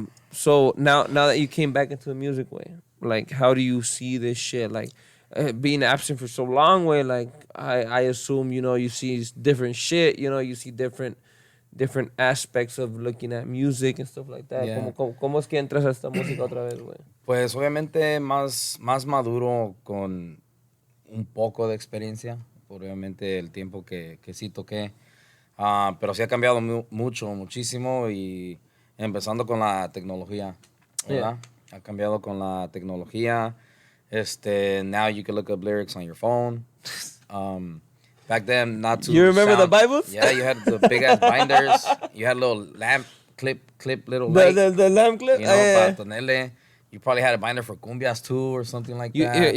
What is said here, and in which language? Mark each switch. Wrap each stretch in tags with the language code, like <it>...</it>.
<en>So now that you came back into the music way, like, how do you see this shit? Like, being absent for so long, way, like, I assume, you see different shit, you see different aspects of looking at music and stuff like that. Yeah.</en> <es>¿Cómo es que entras a esta música otra vez, güey? Pues, obviamente, más maduro con un poco de experiencia. Obviamente, el tiempo que sí toqué. Pero sí ha cambiado muchísimo, y empezando con la tecnología, ¿verdad? Ha cambiado con la tecnología.</es> <en>Now you can look up lyrics on your phone. Back then, not too. You remember the Bibles? Yeah, you had the big ass binders. You had little lamp clip little light. The lamp clip?</en> <es>Para tenerle.</es> <en>You probably had a binder for cumbias too, or something like that.</en>